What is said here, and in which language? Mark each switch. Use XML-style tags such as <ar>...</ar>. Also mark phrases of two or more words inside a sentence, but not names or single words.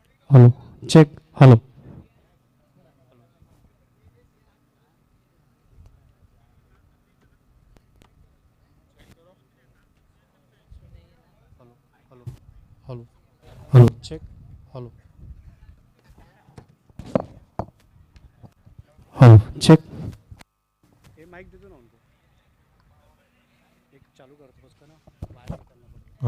<en>Hello. Check. Hello. Hello. Hello. Hello. Hello. Check. Hello. Hello. Check.</en> <hi>ये माइक दे दो ना उनको एक चालू कर दो उसका ना बाहर निकलना पड़ेगा</hi>